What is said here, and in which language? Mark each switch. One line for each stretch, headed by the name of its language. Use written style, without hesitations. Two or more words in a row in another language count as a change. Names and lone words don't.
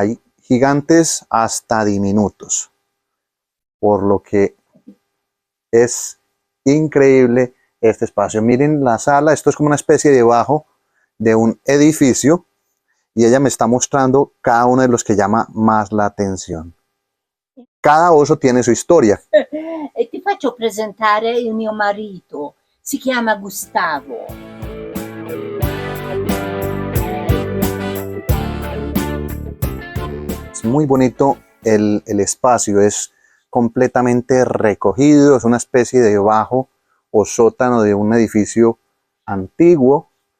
Spanish: Hay gigantes hasta diminutos, por lo que es increíble este espacio. Miren la sala, esto es como una especie de bajo de un edificio y ella me está mostrando cada uno de los que llama más la atención. Cada oso tiene su historia.
Italian: E ti faccio presentare il mio marito, si chiama Gustavo.
Spanish: Es muy bonito el espacio, es completamente recogido, es una especie de bajo o sótano de un edificio antiguo,